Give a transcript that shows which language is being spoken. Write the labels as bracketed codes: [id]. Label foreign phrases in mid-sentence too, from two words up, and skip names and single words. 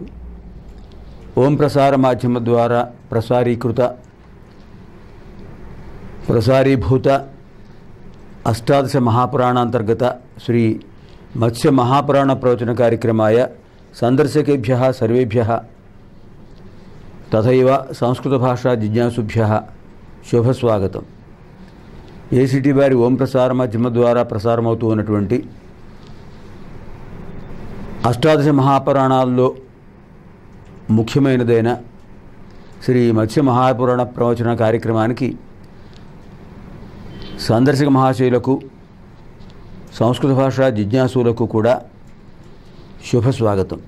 [sa] ओम प्रसार माध्यम द्वारा प्रसारीभूत अष्टादश महापुराणांतर्गत श्री मत्स्य महापुराण प्रवचन कार्यक्रमाय संदर्शकेभ्यः सर्वेभ्यः तथैव संस्कृत भाषा जिज्ञासुभ्यः शुभस्वागतम्। [te] ఏసీటీ వారి ఓం ప్రసార మాధ్యమ ద్వారా ప్రసారమవుతూ ఉన్నటువంటి అష్టాదశ మహాపురాణాల్లో ముఖ్యమైనదైన శ్రీ మత్స్య మహాపురాణ ప్రవచన కార్యక్రమానికి సందర్శక మహాశయులకు సంస్కృత భాషా జిజ్ఞాసులకు కూడా శుభస్వాగతం।